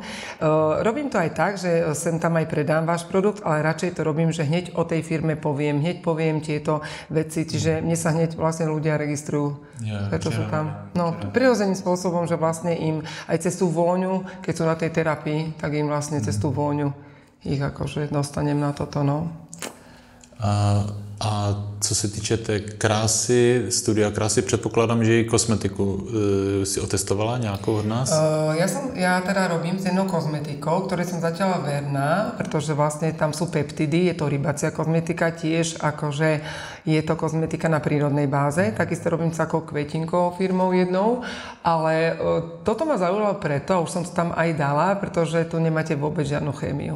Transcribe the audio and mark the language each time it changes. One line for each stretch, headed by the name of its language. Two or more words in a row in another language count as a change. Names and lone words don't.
Slovak: Robím to aj tak, že sem tam aj predám váš produkt, ale radšej to robím, že hneď o tej firme poviem tieto veci, čiže mne sa hneď vlastne ľudia registrujú. Preto sú tam. No, prirodzeným spôsobom, že vlastne im aj cez tú vôňu, keď sú na tej terapii, tak im vlastne cez tú vôňu ich akože dostanem na toto, no.
Czech: A co se týče té krásy, studia krásy, předpokládám, že i kosmetiku si otestovala nějakou od nás?
Slovak: Ja teda robím s jednou kozmetikou, ktorej som zatiaľ verná, pretože vlastne tam sú peptidy, je to rybacia kozmetika, tiež akože je to kozmetika na prírodnej báze. Takisto robím s takou kvetinkovou firmou jednou, ale toto ma zaujalo preto, a už som to tam aj dala, pretože tu nemáte vôbec žiadnu chémiu.